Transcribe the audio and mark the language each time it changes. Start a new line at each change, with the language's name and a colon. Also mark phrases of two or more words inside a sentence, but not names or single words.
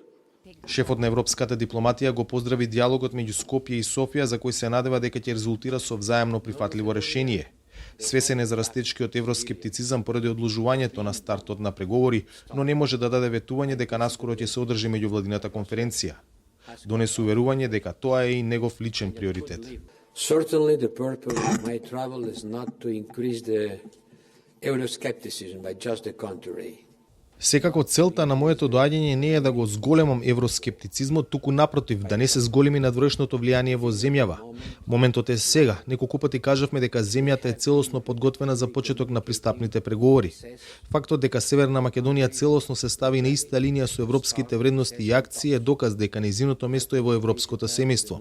Macedonian: Шефот на европската дипломатија го поздрави диалогот меѓу Скопје и Софија, за кој се надева дека ќе резултира со взаемно прифатливо решение. Свесен е за растечкиот евроскептицизам поради одложувањето на стартот на преговори, но не може да даде ветување дека наскоро ќе се одржи меѓувладината конференција. Донесе уверување дека тоа е и негов личен приоритет.
English: Certainly the purpose of my travel is not to increase the euroscepticism, but just the contrary.
Macedonian: Секако целта на моето доаѓање не е да го зголемам евроскептицизмот, туку напротив, да не се зголеми надворешното влијание во земјава. Моментот е сега. Неколку пати кажавме дека земјата е целосно подготвена за почеток на пристапните преговори. Фактот дека Северна Македонија целосно се стави на иста линија со европските вредности и акции е доказ дека нејзиното место е во европското семејство.